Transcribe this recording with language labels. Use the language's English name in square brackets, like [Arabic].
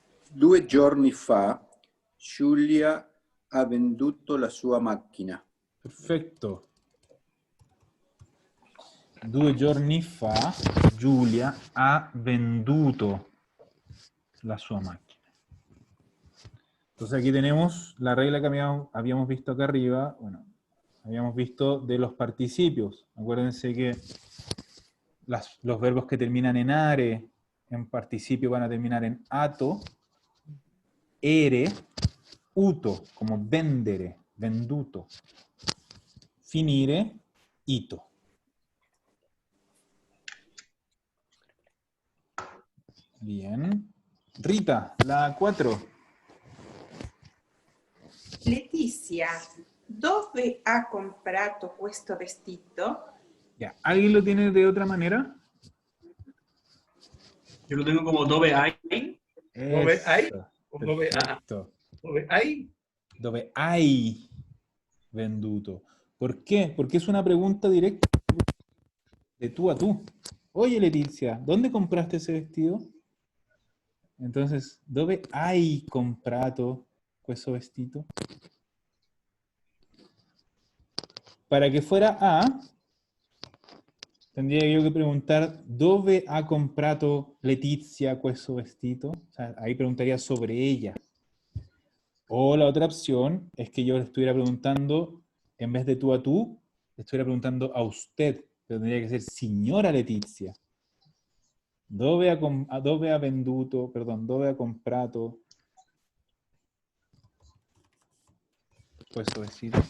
[Italian] 2 giorni fa Giulia ha venduto la sua macchina. Perfetto. 2 giorni fa Giulia ha venduto la sua macchina. [Spanish] Entonces aquí tenemos la regla que habíamos visto acá arriba. Bueno, habíamos visto de los participios. Acuérdense que los verbos que terminan en are, en participio van a terminar en ato, ere, uto, como vendere, venduto. [Italian] Finire, ito. [Spanish] Bien. Rita, la 4. [Italian] Letizia, dove ha comprato questo vestito? [Spanish] Ya. ¿Alguien lo tiene de otra manera? Yo lo tengo como [Italian] dove hay. Dove hay. Dove [Spanish] Perfecto. [Italian] dove hay. Dove hai venduto. [Spanish] ¿Por qué? Porque es una pregunta directa de tú a tú. Oye, Leticia, ¿dónde compraste ese vestido? Entonces, [Italian] ¿dove hai comprato questo vestito? [Spanish] Para que fuera a, tendría yo que preguntar, [Italian] ¿dove ha comprato Letizia questo vestito? [Spanish] O sea, ahí preguntaría sobre ella. O la otra opción es que yo le estuviera preguntando, en vez de tú a tú, le estuviera preguntando a usted, pero tendría que ser señora Letizia. [Italian] Dove ha venduto, perdón, dove ha comprato questo vestito?